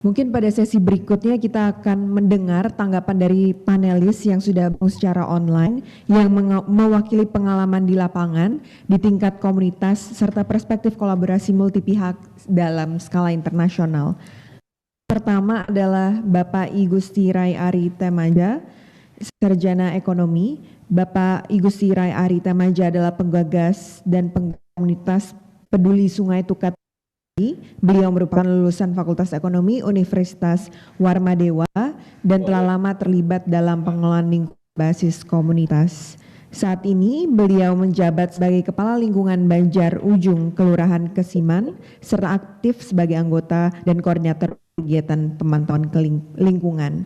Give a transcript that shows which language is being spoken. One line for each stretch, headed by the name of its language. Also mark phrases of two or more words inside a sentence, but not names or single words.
Indonesian: Mungkin pada sesi berikutnya kita akan mendengar tanggapan dari panelis yang sudah bergabung secara online yang mewakili pengalaman di lapangan di tingkat komunitas serta perspektif kolaborasi multi pihak dalam skala internasional. Pertama adalah Bapak I Gusti Rai Ari Temaja, Sarjana Ekonomi. Bapak I Gusti Rai Ari Temaja adalah penggagas dan komunitas peduli Sungai Tukat. Beliau merupakan lulusan Fakultas Ekonomi Universitas Warmadewa dan telah lama terlibat dalam pengelolaan lingkungan basis komunitas. Saat ini beliau menjabat sebagai Kepala Lingkungan Banjar Ujung Kelurahan Kesiman serta aktif sebagai anggota dan koordinator kegiatan pemantauan lingkungan.